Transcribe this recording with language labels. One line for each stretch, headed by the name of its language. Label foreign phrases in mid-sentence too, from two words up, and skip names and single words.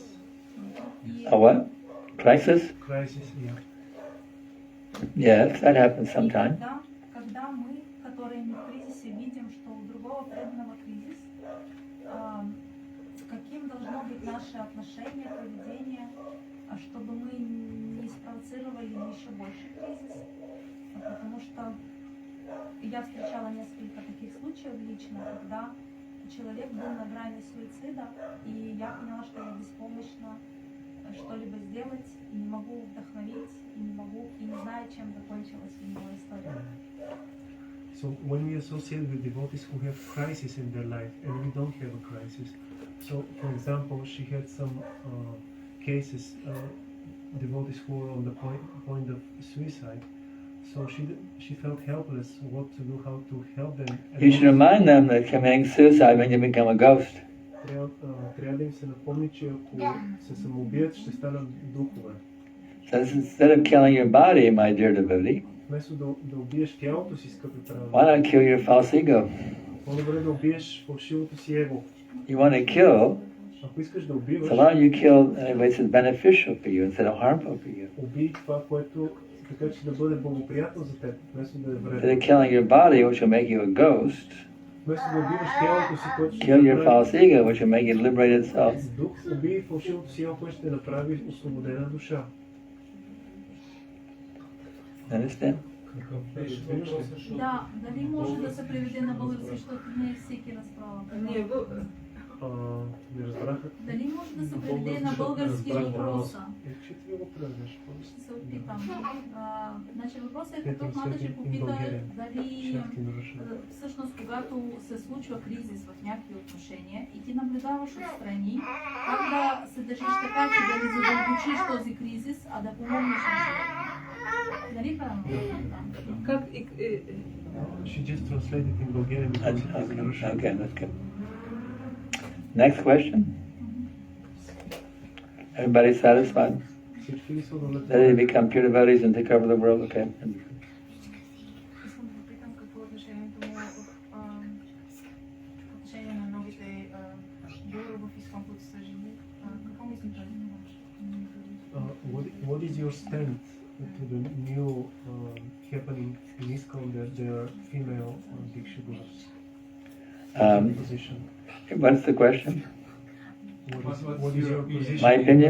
English: A what? Crisis? Crisis, yeah. Yes, that happens sometime.
Russian: Когда мы, которые не в кризисе, видим, что у другого преданного кризис, каким должно быть наше отношение, поведение, чтобы мы не спровоцировали еще больше кризис, потому что я встречала несколько таких случаев лично, когда человек был на грани суицида, и я поняла, что я беспомощна что-либо сделать, и не могу вдохновить, и не знаю, чем закончилась у него история.
English: So when we associate with devotees who have crisis in their life and we don't have a crisis, so for example, she had some cases, devotees who were on the point of suicide. So she felt helpless, what to do, how to help them. You should remind them that committing suicide when you become a ghost.
Bulgarian: Трябва да им се напомни, че ако се самоубият, ще станат духове.
English: So instead of killing your body, my dear devotee,
Bulgarian: Вместо да убиеш тялото си, скъпи праведници,
English: why not kill your false ego?
Bulgarian: по-добре да убиеш фалшивото си его.
English: You want to kill,
Bulgarian: Ако искаш да убиваш,
English: so long you kill in a way that's beneficial for you instead of harmful for you.
Bulgarian: убий това, което така че да бъде благоприятно за теб, вместо да е
English: Instead of
Bulgarian: вредно.
English: killing your body, which will make you a ghost,
Bulgarian: Вместо да убиваш тялото си, което ще
English: kill your
Bulgarian: направи
English: false ego, which will make you liberate itself.
Bulgarian: дух, убий фалшивото си его, което ще направи освободена душа.
English: Understand?
Bulgarian: Да, дали може да се преведе на български, защото не всеки разбрава. Не разбраха. Дали може да се преведе на български въпроса? Ще ти го преведеш. Ще се опитам. Значи въпросът е, като Матаджи попита дали всъщност когато се случва кризис в някакви отношения и ти наблюдаваш отстрани, как да се държиш така, че да не задълбочиш този кризис, а да помогнеш на човека. Нали правилно? Как
English: She just translated in Bulgarian because it is in Russian. Okay, that's good. Next question. Everybody satisfied?
Bulgarian: Всички ли са удовлетворени?
English: That they become pure devotees and take over the world? Okay.
Bulgarian: Искам да попитам какво е отношението му по отношение на новите гуру в ислам, които са жени. Какво мислите?
English: What is your stand to the new happening in ISKCON that there are female Diksha Gurus? position? What's the question? What is your position? My opinion?